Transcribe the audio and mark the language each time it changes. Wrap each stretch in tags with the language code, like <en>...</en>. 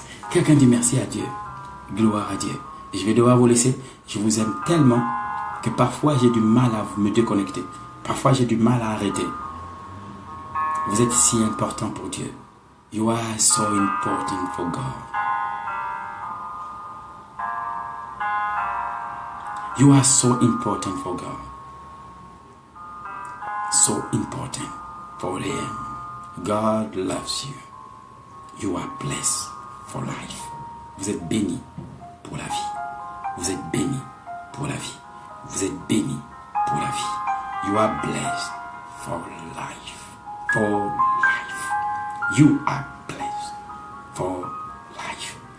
<fr>Quelqu'un dit merci à Dieu. Gloire à Dieu. Et je vais devoir vous laisser. Je vous aime tellement que parfois j'ai du mal à me déconnecter. Parfois j'ai du mal à arrêter. Vous êtes si important pour Dieu.</fr> <en>You are so important for God. You are so important for God. So important for Him. God loves you. You are blessed for life.</en> <fr>Vous êtes bénis pour la vie. Vous êtes bénis pour la vie. Vous êtes bénis pour la vie.</fr> <en>You are blessed for life. For life. You are blessed for life.</en>